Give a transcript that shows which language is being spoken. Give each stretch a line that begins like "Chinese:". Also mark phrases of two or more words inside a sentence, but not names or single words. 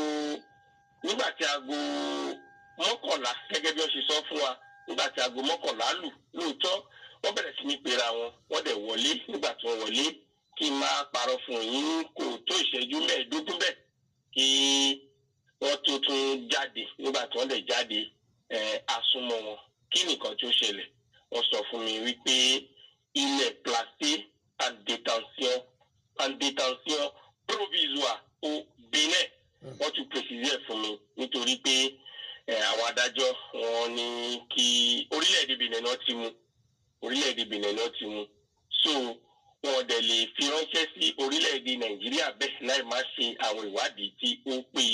Yoruba: mọ́kànlá gẹ́gẹ́ bí wọ́n ṣe sọ fún wa nígbà tí aago mọ́kànlá lù lóòótọ́ wọ́n bẹ̀rẹ̀ sí ní pera wọn wọ́n dẹ̀ wọlé nígbà tí wọ́n wọlé kí n máa parọ́ fún yín kò tó ìṣẹ́jú mẹ́ẹ̀ẹ́dógún bẹ́ẹ̀ kí wọ́n tó tún jáde. Nígbà tí wọ́n lè jáde, àsùnmọ̀ wọn kí nìkan tí ó ṣẹlẹ̀. Wọ́n sọ fún mi wípé ilẹ̀
French: placé en détention provisoire au Bénin.
Yoruba: Wọ́n tún préciser fún mi nítorí pé àwọn adájọ́ wọn ní kí orílẹ̀-èdè Benin náà ti mú. So wọn dẹ̀ lè fi ránṣẹ́ sí orílẹ̀-èdè Nàìjíríà bẹ́ẹ̀ láì má ṣe àwọn ìwádìí tí ó péye.